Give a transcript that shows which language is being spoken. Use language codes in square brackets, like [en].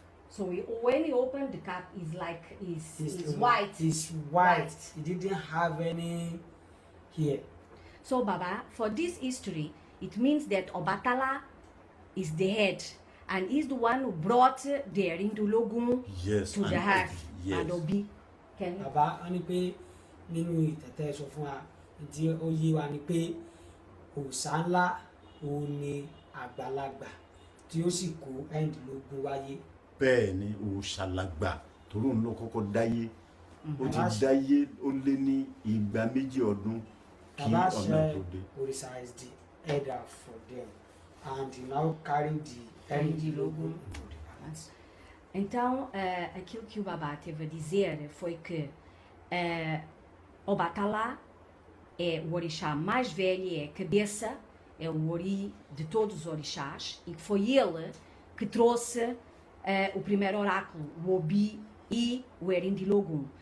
[en] So when he opened the cap, it's like it's white. It's white. It didn't have any hair. So Baba, for this history, it means that Ọbàtálá is the head, and is the one who brought the Eerindinlogun to the earth. Yes. And Obi. [yo] Baba, wọ́n ní pé nínú ìtẹ̀tẹ̀ sọ fún wa tí ó yé wa ni pé òòṣà ńlá òun ni àgbàlagbà tí ó sì kó Eerindinlogun wáyé. Bẹ́ẹ̀ ni òòṣà lágbà torí òun ló kọ́kọ́ dáyé. Ó ti dáyé ó lé ní 200 ọdún kí ọ̀nà tó dé. [en] Òrìṣà is the elder for them, and he now carry the Eerindinlogun into the palace. [pt] Então, aquilo que o Babá teve a dizer foi que Ọbàtálá é o orixá mais velho, é a cabeça, é o ori de todos os orixás, e foi ele que trouxe o primeiro oráculo, o Obi e o Eerindinlogun.